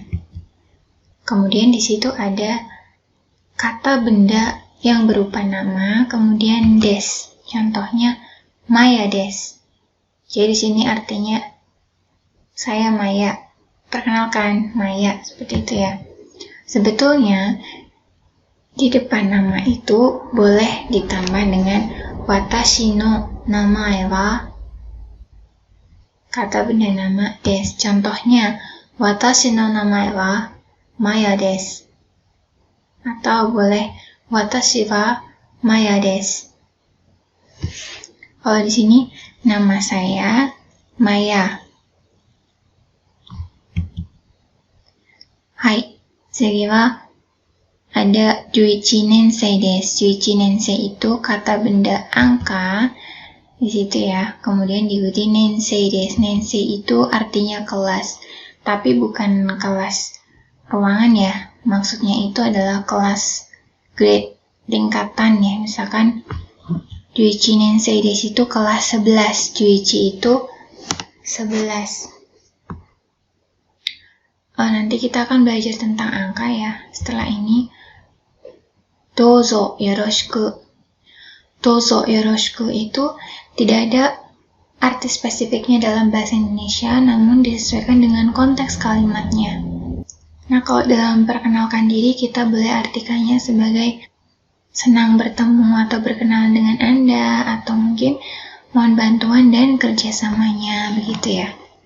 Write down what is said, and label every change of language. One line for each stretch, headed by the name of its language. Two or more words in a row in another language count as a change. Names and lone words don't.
Indonesian: Kemudian di situ ada kata benda yang berupa nama, kemudian des. Contohnya Maya des. Jadi di sini artinya saya Maya. Perkenalkan Maya, seperti itu ya. Sebetulnya di depan nama itu boleh ditambah dengan
Japanese: 私の名前は,
Indonesian: kata benda nama des.
Japanese: Contohnya 私の名前はマヤです.
Indonesian: Atau boleh
Japanese: 私はマヤです.
Indonesian: Kalau di sini nama saya Maya. Hai,
Japanese: 次は
Indonesian: ada
Japanese: 11年生です。
Indonesian: 11年生 itu kata benda angka di situ ya. Kemudian diikuti
Japanese: 年生です.
Indonesian: Nensei itu artinya kelas, tapi bukan kelas ruangan ya. Maksudnya itu adalah kelas grade tingkatan ya. Misalkan 11
Japanese: 年生です
Indonesian: itu kelas 11. 11 itu 11. Nanti kita akan belajar tentang angka ya. Setelah ini
Japanese: どうぞよろしく. どうぞよろしく
Indonesian: itu tidak ada arti spesifiknya dalam bahasa Indonesia, namun disesuaikan dengan konteks kalimatnya. Nah, kalau dalam perkenalkan diri, kita boleh artikannya sebagai senang bertemu atau berkenalan dengan Anda, atau mungkin mohon bantuan dan kerjasamanya, begitu ya.